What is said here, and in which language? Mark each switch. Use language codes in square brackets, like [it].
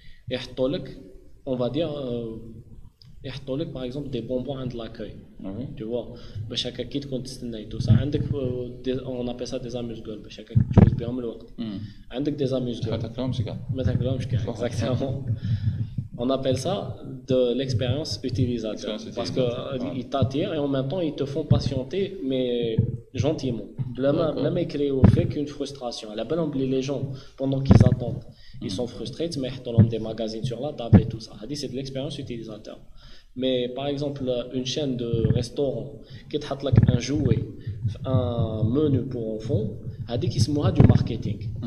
[fr] Et on va dire, [ar] يحطوا لك [fr] par exemple des bonbons عند l'accueil. Tu vois [ar] باش هكا كي تكون تستنى [fr] tout ça [ar] عندك [fr] on appelle ça des amuse-gueules [ar] باش هكا تجوز بهم الوقت. عندك des amuse-gueules ما تاكلهمش كاع exactement. [fr] On appelle ça de l'expérience utilisateur parce que ils t'attirent et en même temps ils te font patienter mais gentiment. [ar] بلا ما يكريو فيك [fr] une frustration. [ar] على بالهم [fr] les gens pendant qu'ils attendent ils sont frustrés mais ils mettent des magazines sur la table et tout ça. C'est de l'expérience utilisateur. Mais par exemple, une chaîne de restaurant qui te met un jouet, un menu pour enfants, qui se moque du marketing.